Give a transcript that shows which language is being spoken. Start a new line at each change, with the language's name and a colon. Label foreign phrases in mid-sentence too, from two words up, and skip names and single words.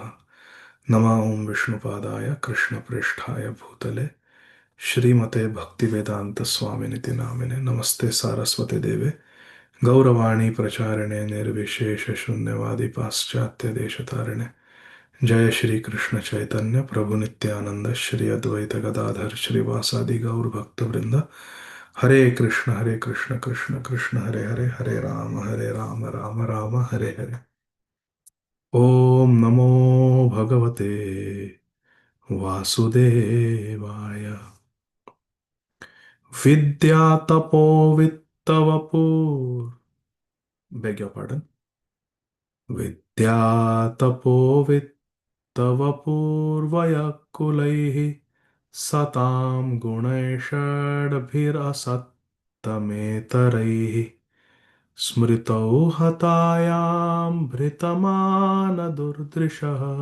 Sanskrit: नमः ओं विष्णुपादाय कृष्णप्रेष्ठाय भूतले श्रीमते भक्तिवेदांत स्वामिनिति नामिने. नमस्ते सारस्वते देवे गौरवाणी प्रचारिणे निर्विशेष शून्यवादी पाश्चात्य देशतारिणे. जय श्री कृष्ण चैतन्य प्रभु नित्यानंद श्री अद्वैत गदाधर श्रीवासादि गौर भक्त वृंद. हरे कृष्ण कृष्ण कृष्ण हरे हरे, हरे राम राम राम हरे हरे. ओम नमो भगवते वासुदेवाय. विद्यातपो वित्तवपुः.
English: Beg your pardon.
Sanskrit: विद्यातपो वित्तवपुर्वयः कुलैः सतां गुणैषड्भिरसत्तमेतरैः स्मृतौ हतायां भृतमानदुर्दृशः